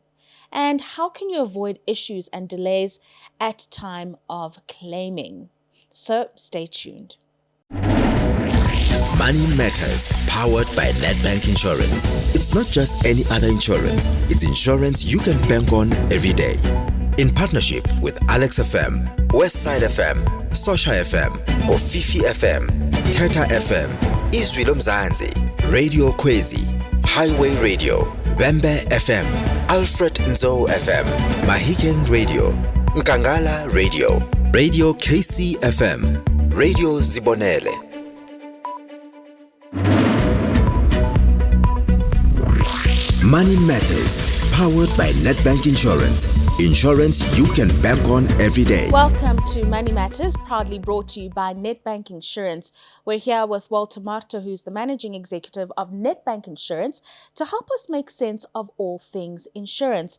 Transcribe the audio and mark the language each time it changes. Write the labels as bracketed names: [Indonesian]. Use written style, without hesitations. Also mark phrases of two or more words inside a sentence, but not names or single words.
[English] And how can you avoid issues and delays at time of claiming? So stay tuned. Money Matters, powered by Nedbank Insurance. It's not just any other insurance, it's insurance you can bank on every day. In partnership with Alex FM, Westside FM, Sosha FM, Kofifi FM, Teta FM, Izwi Mzansi, Radio Kwezi, Highway Radio, Bembe FM, Alfred Nzo FM, Mahikeng Radio, Nkangala Radio, Radio KC FM, Radio Zibonele. Money Matters, powered by Nedbank Insurance. Insurance you can bank on every day. Welcome to Money Matters, proudly brought to you by Nedbank Insurance. We're here with Walter Marto, who's the managing executive of Nedbank Insurance, to help us make sense of all things insurance.